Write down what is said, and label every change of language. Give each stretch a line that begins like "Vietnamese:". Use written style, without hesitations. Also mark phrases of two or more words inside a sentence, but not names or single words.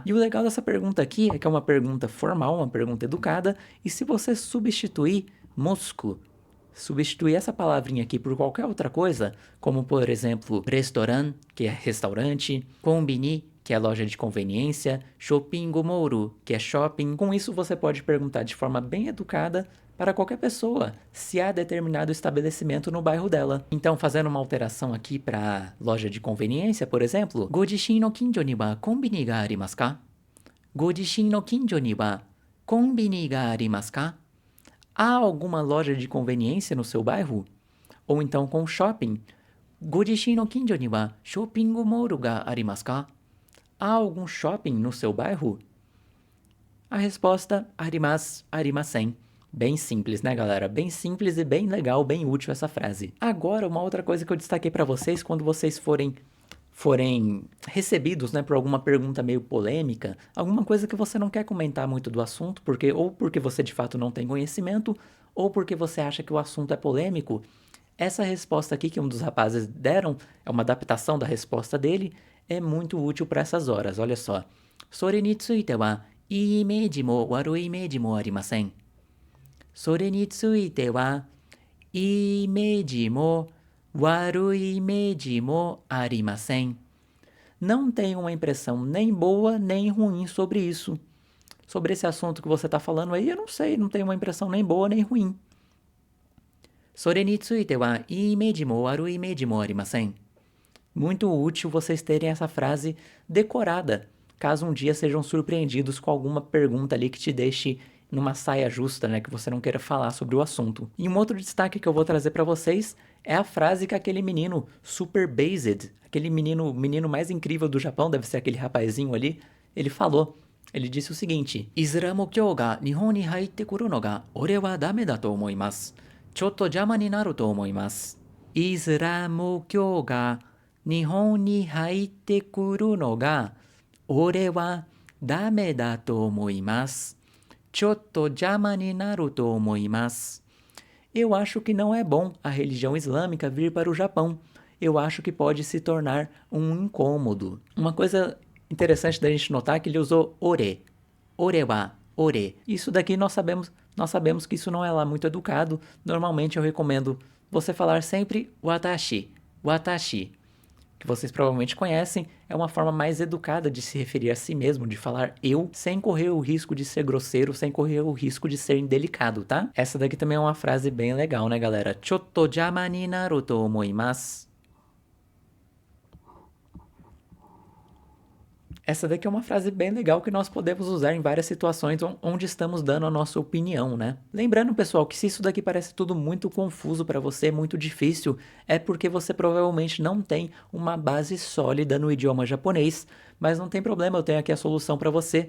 Portuguese: E o legal dessa pergunta aqui é que é uma pergunta formal, uma pergunta educada, e se você substituir mosku, substituir essa palavrinha aqui por qualquer outra coisa, como por exemplo, restaurant, que é restaurante, konbini, que é loja de conveniência,
English: shopping mall,
Portuguese: que é shopping. Com isso você pode perguntar de forma bem educada para qualquer pessoa se há determinado estabelecimento no bairro dela. Então, fazendo uma alteração aqui para loja de conveniência, por exemplo,
Japanese: ご自身の近所にはコンビニがありますか? ご自身の近所にはコンビニがありますか?
Portuguese: Há alguma loja de conveniência no seu bairro? Ou então com shopping.
Japanese: ご自身の近所には
English: shopping mall
Japanese: がありますか?
Portuguese: Há algum shopping no seu bairro? A resposta,
Japanese: あります、ありません.
Portuguese: Bem simples, né, galera? Bem simples e bem legal, bem útil essa frase. Agora, uma outra coisa que eu destaquei para vocês, quando vocês forem recebidos, né, por alguma pergunta meio polêmica, alguma coisa que você não quer comentar muito do assunto, ou porque você de fato não tem conhecimento, ou porque você acha que o assunto é polêmico, essa resposta aqui que um dos rapazes deram, é uma adaptação da resposta dele, é muito útil para essas horas, olha só.
Japanese: それについてはいいイメージも悪いイメージもありません. それについてはいいイメージも悪いイメージもありません.
Portuguese: Não tenho uma impressão nem boa nem ruim sobre isso. Sobre esse assunto que você está falando aí, eu não sei, não tenho uma impressão nem boa nem ruim.
Japanese: それについてはいいイメージも悪いイメージもありません.
Portuguese: Muito útil vocês terem essa frase decorada, caso um dia sejam surpreendidos com alguma pergunta ali que te deixe numa saia justa, né, que você não queira falar sobre o assunto. E um outro destaque que eu vou trazer para vocês é a frase que aquele menino
English: super based,
Portuguese: aquele menino mais incrível do Japão, deve ser aquele rapazinho ali, ele falou. Ele disse o seguinte:
Japanese: イスラム教が日本に入ってくるのが俺はダメだと思います. ちょっと邪魔になると思います。イスラム教が日本に入ってくるのが俺はダメだと思います. ちょっと邪魔になると思います.
Portuguese: Eu acho que não é bom a religião islâmica vir para o Japão. Eu acho que pode se tornar um incômodo. Uma coisa interessante da gente notar é que ele usou ore.
Japanese: 俺は、俺.
Portuguese: Isso daqui nós sabemos que isso não é lá muito educado. Normalmente eu recomendo você falar sempre
Japanese: 私、私,
Portuguese: que vocês provavelmente conhecem, é uma forma mais educada de se referir a si mesmo, de falar eu, sem correr o risco de ser grosseiro, sem correr o risco de ser indelicado, tá? Essa daqui também é uma frase bem legal, né, galera?
Japanese: ちょっと邪魔になると思います.
Portuguese: Essa daqui é uma frase bem legal que nós podemos usar em várias situações onde estamos dando a nossa opinião, né? Lembrando, pessoal, que se isso daqui parece tudo muito confuso para você, muito difícil, é porque você provavelmente não tem uma base sólida no idioma japonês, mas não tem problema, eu tenho aqui a solução para você.